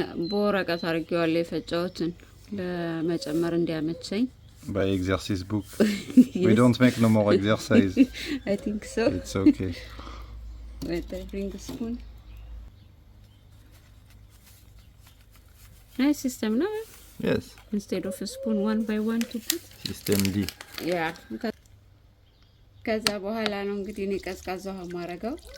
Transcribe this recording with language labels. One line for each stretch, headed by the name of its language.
Amharic: በወረቀት አድርጌዋለሁ የፈጨሁትን ለመጨመር እንዲያመቸኝ።
English: By exercise book. Yes. We don't make no more exercise. I think so. It's okay. Wait, I bring the spoon. Nice system, no? Yes. Instead of a spoon, one by one to put. System D. Yeah.
Amharic: ከዛ በኋላ ነው እንግዲህ እኔ ቀዝቃዛ ውሃ ማረጋው።